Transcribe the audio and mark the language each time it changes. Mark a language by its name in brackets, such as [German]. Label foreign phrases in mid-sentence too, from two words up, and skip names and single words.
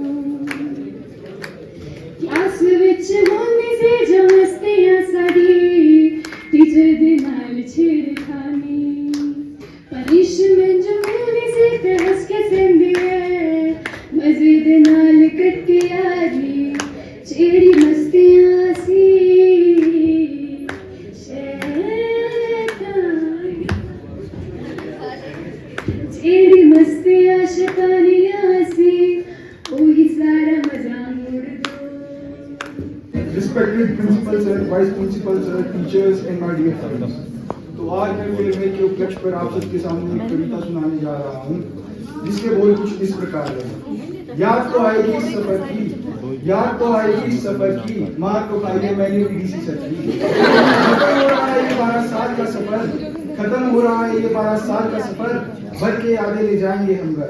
[Punjabi] ਕਲਾਸ ਵਿੱਚ ਹੋਣੇ ਸੇ ਜੋ ਮਸਤੀਆਂ ਸਾਡੀ ਟੀਚਰ ਦੇ ਨਾਲ ਛੇੜਖਾਨੀ, ਪਨਿਸ਼ਮੈਂਟ ਜੋ ਮਿਲਣੇ ਸੇ ਤੇ ਹੱਸ ਕੇ ਸਹਿੰਦੀ ਹੈ, ਮਜ਼ੇ ਦੇ ਨਾਲ ਕੱਟੀ ਯਾਰੀ ਛੇੜੀ ਮਸਤੀਆਂ ਸੀ ਸ਼ੈਤਾਨੀ, ਛੇੜੀ ਮਸਤੀਆਂ ਸ਼ੈਤਾਨੀਆਂ ਸੀ, ਵਹੀ ਸਾਰਾ ਮਜ਼ਾ ਮੋੜ ਦੋ। [English] Respected principal sir, vice principal sir, teachers and my dear friends. [Hindi] तो आज मैं फिल्म के उपलक्ष्य पर आप सबके सामने एक कविता सुनाने जा रहा हूँ, जिसके बोल कुछ इस प्रकार है। याद तो आएगी इस सफर की, याद तो आएगी इस सफर की, मार तो खाई है मैंने डीसी सर की। खत्म हो रहा है ये 12 साल का सफर, खत्म हो रहा है ये 12 साल का सफर, भर के यादें ले जाएंगे हम घर।